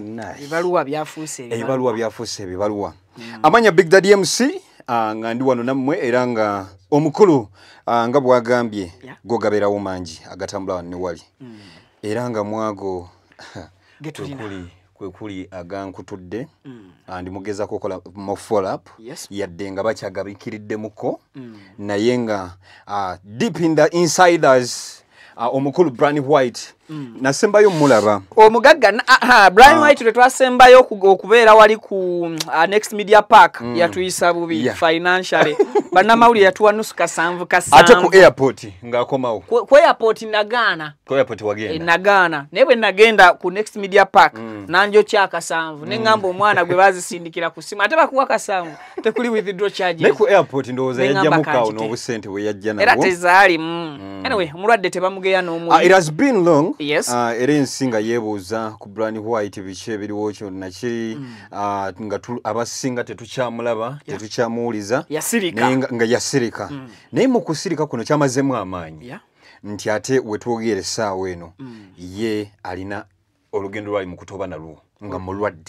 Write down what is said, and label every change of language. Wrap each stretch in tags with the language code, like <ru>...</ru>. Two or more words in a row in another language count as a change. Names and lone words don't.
<lg>byafuuse ebibaluwa amanya Big Daddy MC nga ndi wano nammwe era nga omukulu nga bwagambye gogaberawo mangi agatambula wanne wali era nga mwago kwekuli agankutudde ndi mugezako okola mo</lg> <en>follow up</en> <lg>yadde nga bakyagabikiriddemuko naye nga</lg> <en>deep in the insiders</en> <lg>omukulu Brian White nasembayo mulaba omugagga Brian White tetwasembayo okubeera wali ku Next Media Park yatuyisa bubi financially banamawuli yatuwa nusu kasanvu ate ku airport ngaakomawo ku airport nagana ku airport wagenda nagana nebwe nagenda ku Next Media Park nanjo kya kasanvu nengamba omwana gwe bazisindikira ku simu ate bakuwa kasanvu tekuli</lg> <en>withdraw charges</en> <lg>ne ku airport ndowooza yajja mukawo n'obusente we yajja nabo era tezaali anyway mulwadde tebamugeya n'omu</lg> <en>it has been long yes</en> <lg>Singa yebuuza ku Brian White biche biriwo kyonna kiri nga abasinga tetukyamulaba tetukyamuwuliza nga yasirika naye mu kusirika kuno kyamazemu amaanyi nti ate wetwogere essaawa eno ye alina olugendo lwali mu kutoba nalwo nga mulwadde</lg>